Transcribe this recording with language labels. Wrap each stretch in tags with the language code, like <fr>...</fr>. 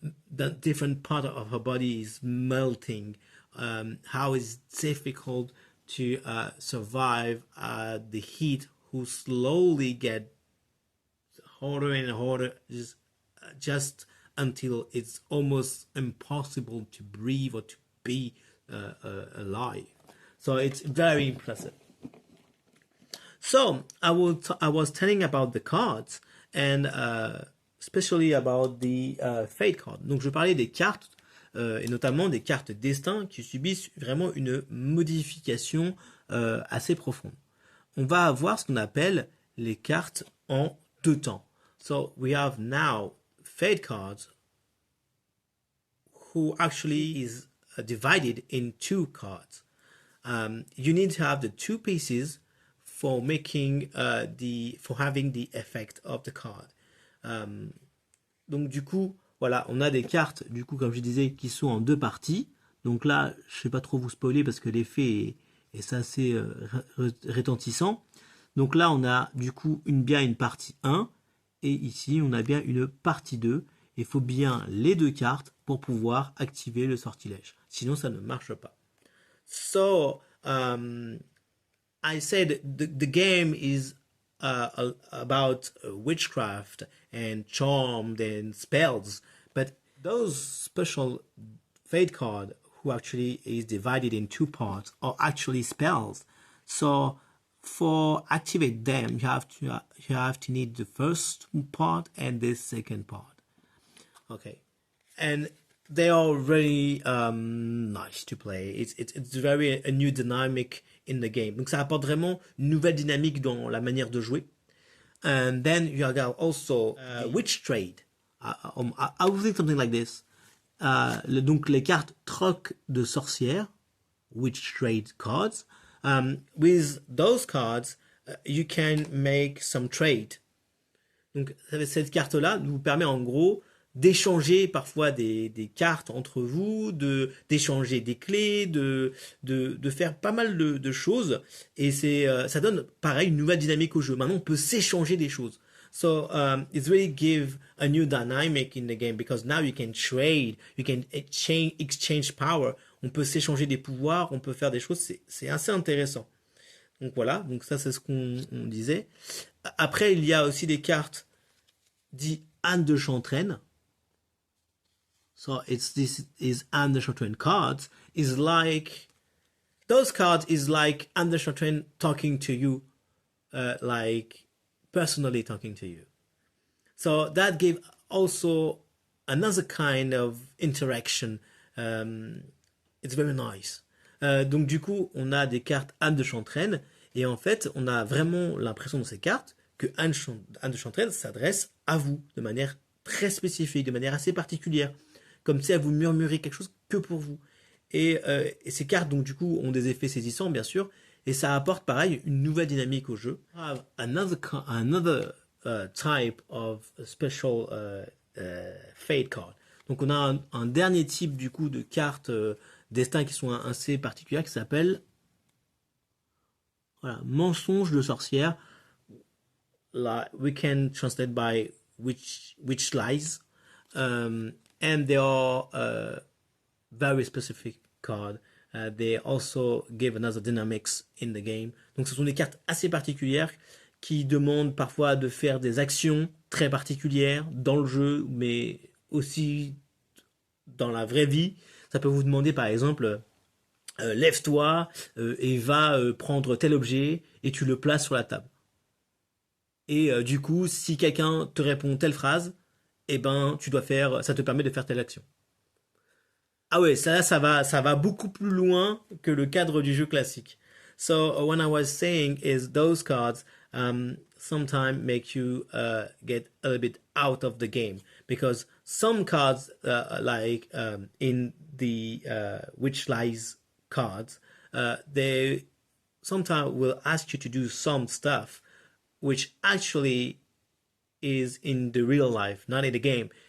<en>the different part of her body is melting, how it's difficult to survive the heat, who slowly get harder and harder, just until it's almost impossible to breathe or to be alive. So it's very impressive. So I was telling about the cards and especially about the fate card.</en> <fr>Donc je parlais des cartes et notamment des cartes destin qui subissent vraiment une modification assez profonde. On va avoir ce qu'on appelle les cartes en deux temps. So we have now fate cards who actually is divided in two cards. You need to have the two pieces for making for having the effect of the card. Donc du coup, voilà, on a des cartes, du coup, comme je disais, qui sont en deux parties. Donc là, je ne vais pas trop vous spoiler parce que l'effet est assez retentissant. Donc là, on a du coup bien une partie 1 et ici, on a bien une partie 2. Il faut bien les deux cartes pour pouvoir activer le sortilège. Sinon, ça ne marche pas.</fr> <en>So, I said the game is about witchcraft and charm and spells, but those special fate card who actually is divided in two parts are actually spells. So for activate them, you have to need the first part and the second part. Okay, and they are very nice to play. It's very a new dynamic in the game.</en> <fr>Donc ça apporte vraiment une nouvelle dynamique dans la manière de jouer.</fr> <en>And then you have also witch trade. I would think something like this.</en> <fr>Donc les cartes troc de sorcières,</fr> <en>witch trade cards. With those cards, you can make some trade.</en> <fr>Donc cette carte-là vous permet en gros d'échanger parfois des cartes entre vous, d'échanger des clés, de faire pas mal de choses. Et ça donne pareil une nouvelle dynamique au jeu. Maintenant, on peut s'échanger des choses.</fr> <en>So it's really give a new dynamic in the game because now you can trade, you can exchange power.</en> <fr>On peut s'échanger des pouvoirs, on peut faire des choses. C'est assez intéressant. Donc voilà, donc ça c'est ce qu'on disait. Après, il y a aussi des cartes dites Anne de Chantraine.</fr> <en>So this is Anne de Chantraine cards. Is like those cards is like Anne de Chantraine talking to you, like personally talking to you. So that gave also another kind of interaction. It's very nice.</en> <fr>Donc du coup, on a des cartes Anne de Chantraine et en fait, on a vraiment l'impression dans ces cartes que Anne de Chantraine s'adresse à vous de manière très spécifique, de manière assez particulière. Comme si elle vous murmurait quelque chose que pour vous. Et ces cartes, donc du coup, ont des effets saisissants, bien sûr, et ça apporte, pareil, une nouvelle dynamique au jeu.</fr> <en>Another type of special fate card.</en> <fr>Donc on a un dernier type, du coup, de cartes destin qui sont assez particulières, qui s'appelle mensonge de sorcière.</fr> <en>We can translate by which lies. And they are very specific card. They also give another dynamics in the game.</en> <fr>Donc ce sont des cartes assez particulières qui demandent parfois de faire des actions très particulières dans le jeu, mais aussi dans la vraie vie. Ça peut vous demander par exemple, lève-toi et va prendre tel objet et tu le places sur la table. Et du coup, si quelqu'un te répond telle phrase, eh ben, ça te permet de faire telle action. Ah ouais, ça va beaucoup plus loin que le cadre du jeu classique.</fr> <en>So what I was saying is those cards sometimes make you get a little bit out of the game because some cards like in the Which Lies cards, they sometimes will ask you to do some stuff which actually is in the real life, not in the game.</en>